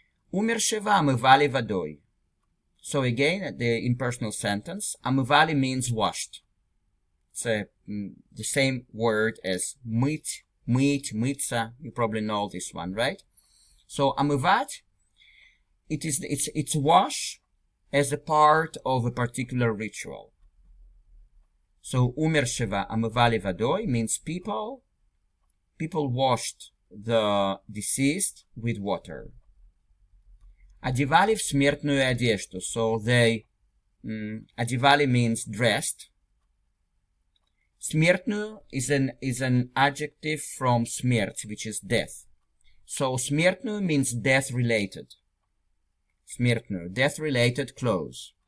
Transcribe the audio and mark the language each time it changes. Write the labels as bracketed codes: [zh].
[ru] Умершего омывали водой. [en] So again, the impersonal sentence, омывали means washed. It's the same word as мыть, мыться. You probably know this one, right? So омывать, it's wash as a part of a particular ritual. So [ru] умершего омывали водой [en] means people washed the deceased with water. [ru] Одевали в смертную одежду. [en] So they, одевали means dressed. Смертную is an adjective from смерть, which is death. So смертную means death related. Смертную, death related clothes.